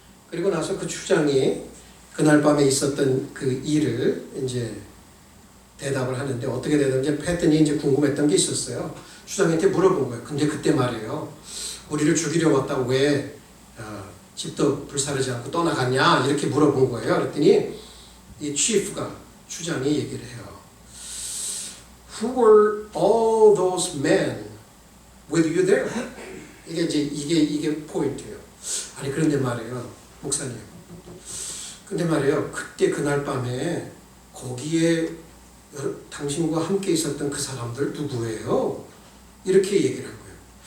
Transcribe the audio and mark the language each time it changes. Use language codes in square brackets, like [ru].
[ko] 그리고 나서 그 추장이 그날 밤에 있었던 그 일을 이제 대답을 하는데 어떻게 되든지 패턴이 이제 궁금했던 게 있었어요. 추장한테 물어본 거예요. 근데 그때 말이에요. 우리를 죽이려 왔다고 왜 집도 불사르지 않고 떠나갔냐? 이렇게 물어본 거예요. 그랬더니 이 추장이 얘기를 해요. [en] Who were all those men with you there? [ko] 이게 포인트예요. 아니 그런데 말이에요, 목사님. 근데 말이에요, 그때 그날 밤에 거기에 당신과 함께 있었던 그 사람들 누구예요? 이렇게 얘기를 한 거예요.